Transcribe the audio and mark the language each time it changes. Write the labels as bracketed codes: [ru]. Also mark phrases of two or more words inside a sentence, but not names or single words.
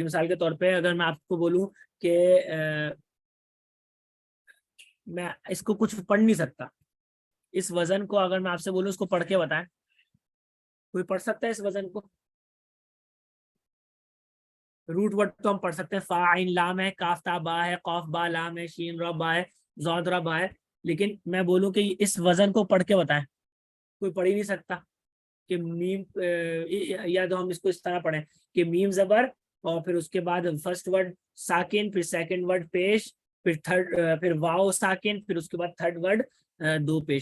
[ur] مثال کے طور پہ اگر میں آپ کو بولوں کہ میں اس کو کچھ پڑھ نہیں سکتا، اس وزن کو اگر میں آپ سے بولوں اس کو پڑھ کے بتائیں، کوئی پڑھ سکتا ہے اس وزن کو؟ [en] root word [ur] تو ہم پڑھ سکتے ہیں، فا عین لام ہے، کاف تا با ہے، قاف با لام ہے، شین را با ہے، زاد را با ہے. لیکن میں بولوں کہ اس وزن کو پڑھ کے بتائیں، کوئی پڑھ ہی نہیں سکتا. کہ میم یا تو ہم اس کو اس طرح پڑھیں کہ میم زبر اور پھر اس کے بعد [en] first word [ur] ساکن، پھر [en] second word [ur] پیش، پھر تھرڈ، پھر واو ساکن، پھر اس کے بعد [en] third word [ur] 2 پیش.